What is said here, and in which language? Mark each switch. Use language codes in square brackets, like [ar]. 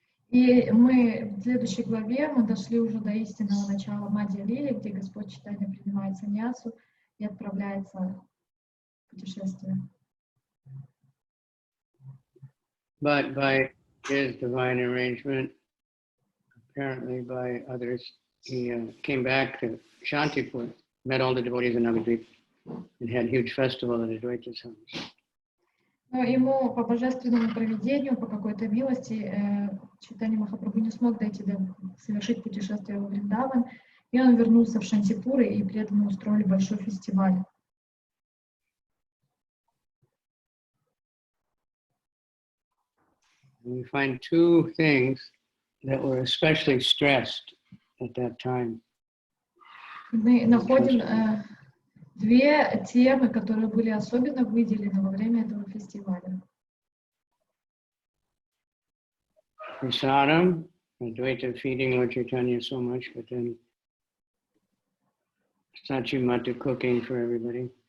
[ru] И мы в следующей главе мы дошли уже до истинного начала Мадья Лили, где Господь Чайтанья принимает саньясу и отправляется в путешествие. [en] But by his divine arrangement, apparently by others, he came back to Shantipur, met all the devotees in Navadvip, and had a huge festival at Advaita's house. [ru] Но ему по божественному провидению, по какой-то милости, Чайтанья Махапрабху не смог совершить путешествие во Вриндаван, и он вернулся в Шантипур, и преданные устроили большой фестиваль. [en] We find 2 things that were especially stressed at that time. [ru] Мы находим 2 темы, которые были особенно выделены во время этого фестиваля. [en] Prasadam, Advaita feeding Lord Chaitanya so much, but then Sachimata cooking for everybody.